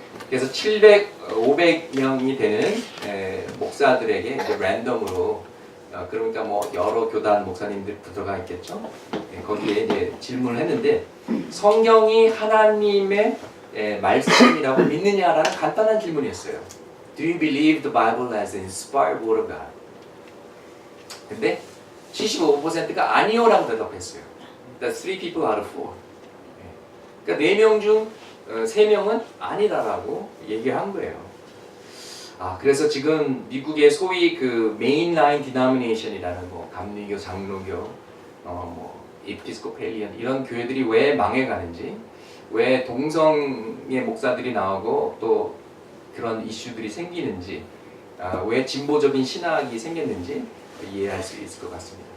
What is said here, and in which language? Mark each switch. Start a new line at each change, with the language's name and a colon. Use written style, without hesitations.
Korean: 그래서 500명이 되는 목사들에게 이제 랜덤으로 그러니까 뭐 여러 교단 목사님들 들어가 있겠죠. 거기에 이제 질문을 했는데 성경이 하나님의 말씀이라고 믿느냐라는 간단한 질문이었어요.
English: Do you believe the Bible as an inspired word of God?
Korean: 근데 75%가 아니요라고 대답했어요.
English: That's 3 people out of 4.
Korean: 그러니까 4명 중 3명은 아니다라고 얘기한 거예요. 그래서 지금 미국의 소위 그 메인라인 디노미네이션이라는 뭐 감리교, 장로교, 뭐 에피스코펠리언 이런 교회들이 왜 망해가는지, 왜 동성의 목사들이 나오고 또 그런 이슈들이 생기는지, 왜 진보적인 신학이 생겼는지 이해할 수 있을 것 같습니다.